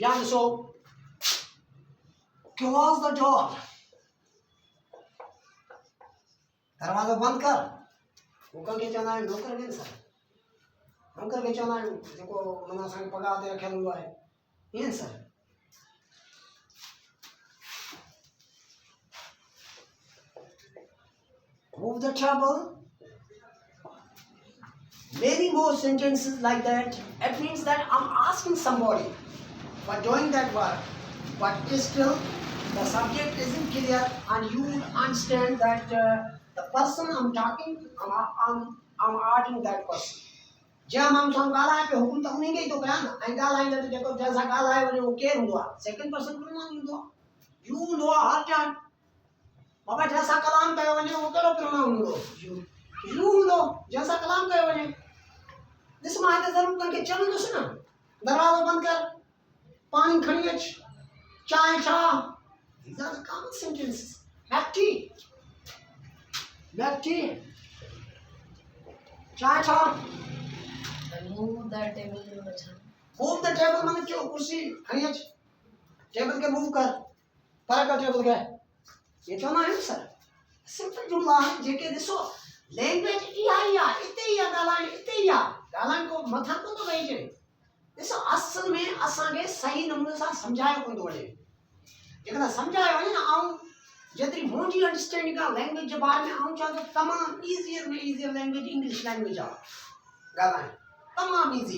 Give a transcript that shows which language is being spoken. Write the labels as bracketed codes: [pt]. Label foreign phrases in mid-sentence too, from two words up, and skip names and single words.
[sd] या ॾिसो [en] close the door, [sd] दरवाज़ो बंदि कर। हुकुम खे चवंदा आहियूं नौकर खे सर, नौकर खे चवंदा आहियूं जेको माना असांखे पघार ते रखियलु हूंदो आहे, ईअं सर। [en] Move the trouble. Many more sentences like that. It means that I'm asking somebody for doing that work, but still the subject isn't clear, and you understand that the person I'm talking, I'm asking that person. [sd] जंहिं माण्हू सां ॻाल्हाए पियो हुकुम त उन खे ई थो कयां न, ऐं ॻाल्हाईंदे त जेको जंहिंसां ॻाल्हाए वञे उहो केरु हूंदो आहे? [en] second person pronoun [sd] हूंदो आहे, यू हूंदो आहे हर टाइम। बाबा जंहिंसां कलाम कयो वञे उहो कहिड़ो प्रोनाउन हूंदो? यू हूंदो, जंहिंसां कलाम कयो वञे। ॾिस मां हिते ज़रूरु तव्हांखे चवंदुसि न, दरवाज़ो बंदि कर, पाणी खणी अच, चांहि छा। [en] These are the common sentences. Have tea. Have tea. [sd] चांहि छा। [en] Move the table [sd] में बचा। [en] Move the table [sd] माने क्यों? कुर्सी खणी अच, टेबल के मूव कर, पर कर टेबल के। ये चवंदा आहियूं सर, सिंपल जुमला आहिनि जेके ॾिसो लैंग्वेज इहा ई आहे, इते ई आहे ॻाल्हाइण, इते ई आहे ॻाल्हाइण, को मथां कोन थो वेही अचे। ॾिसो असल में असांखे सही नमूने सां सम्झायो कोन थो वञे। जेकॾहिं सम्झायो वञे न, ऐं जेतिरी मुंहिंजी अंडरस्टैंडिंग आहे लैंग्वेज जे बारे में, ऐं चवां त तमामु ईज़ियर में [en] easier language English language [sd] आहे ॻाल्हाइण, तमामु ईज़ी।